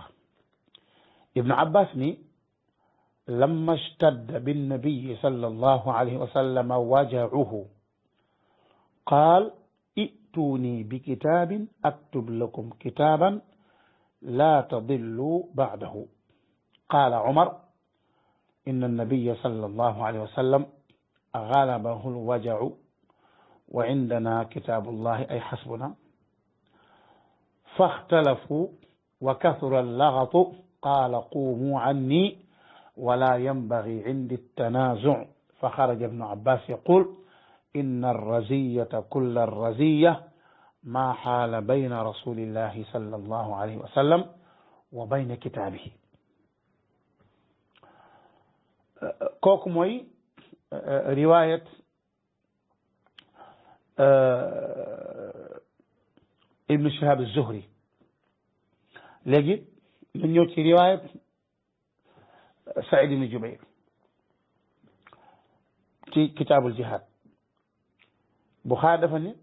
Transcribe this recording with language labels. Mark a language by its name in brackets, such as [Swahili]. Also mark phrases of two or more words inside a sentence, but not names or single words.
[Arabic] wax ibnu Abbas ni لما اشتد بالنبي صلى الله عليه وسلم وجعه قال ائتوني بكتاب أكتب لكم كتابا لا تضلوا بعده قال عمر إن النبي صلى الله عليه وسلم غلبه الوجع وعندنا كتاب الله أي حسبنا فاختلفوا وكثر اللغط قال قوموا عني ولا ينبغي عندي التنازع فخرج ابن عباس يقول إن الرزية كل الرزية ما حال بين رسول الله صلى الله عليه وسلم وبين كتابه [Wolof] kooku mooy riwaayat Ibn Shihab az-Zuhri léegi ñu ñëw ci riwaayat Saïd ibn Jubayr ci [Arabic] كتاب الجهاد [Wolof] Buxaari dafa ne